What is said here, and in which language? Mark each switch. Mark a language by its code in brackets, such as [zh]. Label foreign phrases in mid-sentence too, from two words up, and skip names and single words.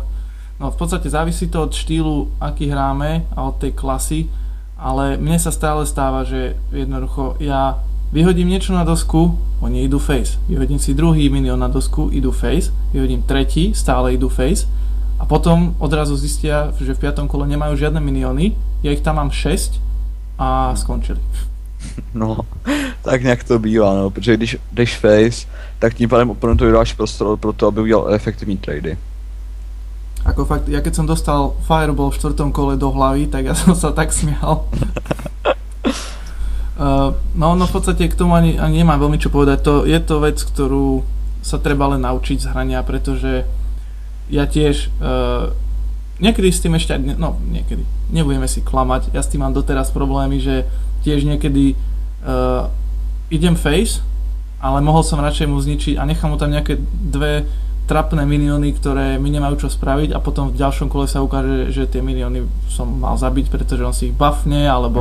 [sk] No v podstate závisí to od štýlu, aký hráme a od tej klasy, ale mne sa stále stáva, že jednoducho ja vyhodím niečo na dosku, oni idú face. Vyhodím si druhý minión na dosku, idú face. Vyhodím tretí, stále idú face. A potom odrazu zistia, že v 5. kole nemajú žiadne minióny, ja ich tam mám 6 a skončili. No, [cs] tak nějak to bývá, no, protože když jdeš face, tak tím pádem oponentovi dáš prostor pro to, aby udělal efektivní trady. [sk] Ako fakt, ja keď som dostal Fireball v 4. kole do hlavy, tak ja som sa tak smial. No v podstate k tomu ani nemám veľmi čo povedať. Je to vec, ktorú sa treba len naučiť z hrania, pretože ja tiež niekedy s tým ešte, niekedy, nebudeme si klamať, ja s tým mám doteraz problémy, že tiež niekedy idem face, ale mohol som radšej mu zničiť a nechám mu tam nejaké 2 trapné minióny, ktoré mi nemajú čo spraviť a potom v ďalšom kole sa ukáže, že tie minióny som mal zabiť, pretože on si ich buffne, alebo...